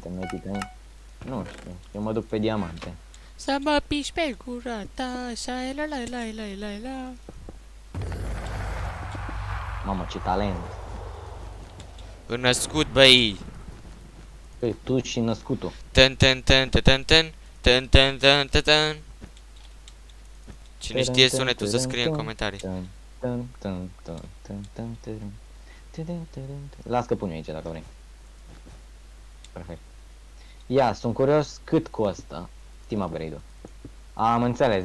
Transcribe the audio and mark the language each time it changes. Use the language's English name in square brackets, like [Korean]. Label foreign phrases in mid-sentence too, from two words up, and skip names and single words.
[Romanian] suntem noi titani. Nu știu, eu mă duc pe diamante. Să mă piși pe gura ta, așa, la la la la la la. Mamă, ce talent. Născut, băi! Păi, tu și născutul. Ten ten ten ten ten ten ten ten ten ten ten. Cine știe sunetul să scrie în comentarii. Las că pun eu aici dacă vrei. Perfect. Ia, sunt curios cât costă Team Upgrade-ul. Am înțeles.